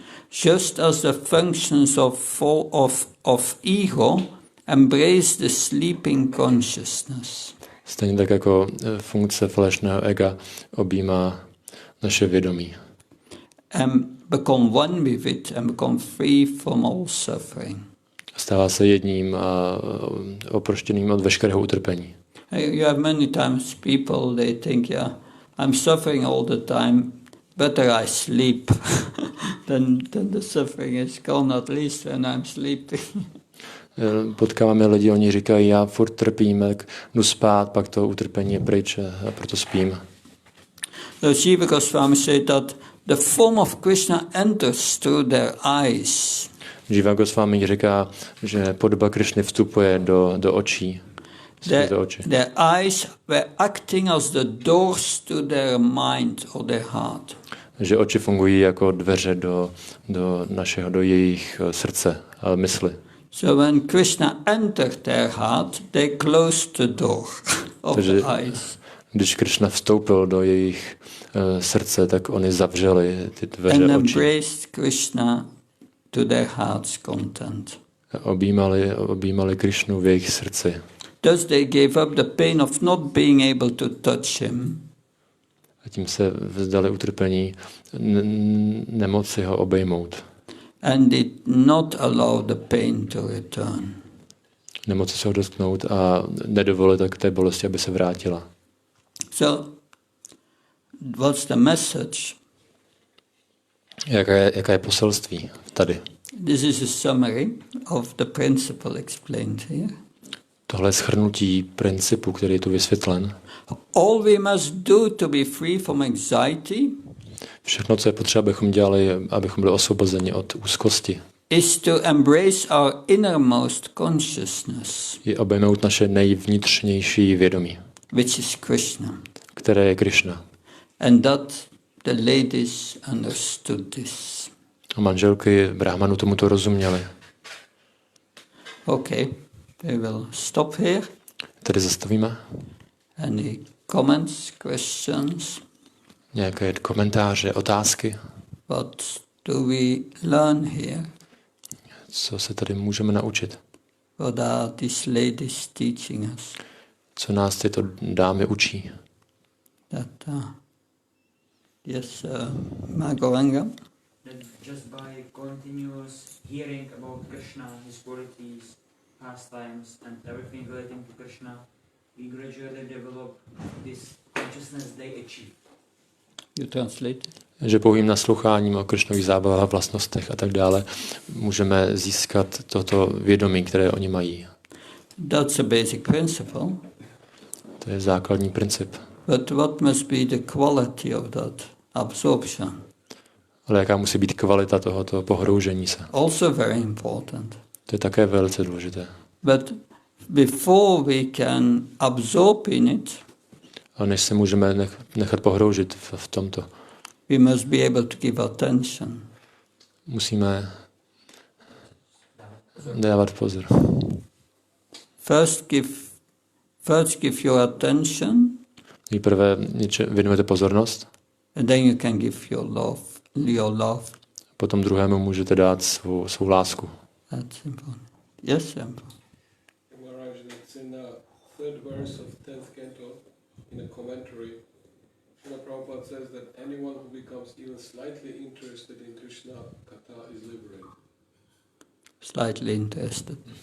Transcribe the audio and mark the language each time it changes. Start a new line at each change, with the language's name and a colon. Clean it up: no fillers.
English: Just as the functions of ego embrace the sleeping consciousness.
Czech: Stejně tak jako funkce falešného ega objímá naše vědomí.
English: And become one with it and become free from all suffering.
Czech: Stává se jedním a oproštěným od veškerého utrpení.
English: You have many times people, they think, yeah, I'm suffering all the time, better I sleep. then the suffering is gone, at least when I'm sleeping.
Czech: Potkáváme lidi, oni říkají, já furt trpím, jdu spát, pak to utrpení je pryč a proto spím.
English: So Jiva Goswami said that the form of Krishna enters through their eyes.
Czech: Jiva Goswami říká, že podoba Krishny vstupuje do očí.
English: Their eyes were acting as the doors to their mind or their heart.
Czech: Že oči fungují jako dveře do jejich srdce a mysli.
English: So when Krishna entered their heart, they closed the door of the eyes.
Czech: Když Krishna vstoupil do jejich srdce, tak oni zavřeli ty dveře
English: and
Czech: očí.
English: Embraced Krishna to their heart's content.
Czech: Objímali Krishnu v jejich srdci.
English: Thus they gave up the pain of not being able to touch him.
Czech: A tím se vzdali utrpení nemoci ho obejmout.
English: And did not allow the pain to return.
Czech: Nemoci se ho dotknout a nedovolit tak té bolesti, aby se vrátila.
English: So, what's the message?
Czech: Jaká je poselství tady?
English: This is a summary of the principle explained here.
Czech: Tohle je shrnutí principu, který je tu vysvětlen.
English: All we must do to be free from anxiety
Czech: Všechno, co je potřeba, abychom dělali, abychom byli osvobozeni od úzkosti,
English: is to embrace our innermost consciousness,
Czech: je obejmout naše nejvnitřnější vědomí,
English: which is Krishna.
Czech: které je Krishna.
English: And that the ladies understood this.
Czech: A manželky Brahmanu tomuto rozuměly.
English: Okay, we will stop here.
Czech: Tady zastavíme.
English: Any comments, questions?
Czech: Nějaké komentáře, otázky?
English: What do we learn here?
Czech: Co se tady můžeme naučit?
English: What are these ladies teaching us?
Czech: Co nás tyto dámy učí?
English: That, yes, Magoranga? That just by continuous hearing about Krishna, his qualities, pastimes and everything relating to Krishna, we gradually develop this consciousness they achieve. You translate?
Czech: Že pouhým nasloucháním o Kršnových zábavách a vlastnostech a tak dále můžeme získat toto vědomí, které oni mají.
English: That's a basic principle.
Czech: To je základní princip.
English: But what must be the quality of that absorption?
Czech: Ale jaká musí být kvalita tohoto pohroužení se?
English: Also very important.
Czech: To je také velice důležité.
English: But before we can absorb in it,
Czech: A než se můžeme nechat pohroužit v tomto,
English: we must be able to give attention.
Czech: musíme dávat pozor.
English: First give your attention,
Czech: Nejprve věnujete pozornost,
English: and then you can give your love.
Czech: potom druhému můžete dát svou lásku.
English: That's important. Yes, Emperor. Maharaj, it's in the third verse of 10th canto, in a commentary, Srila Prabhupada says that anyone who becomes even slightly interested in Krishna Katha is liberated. Slightly interested.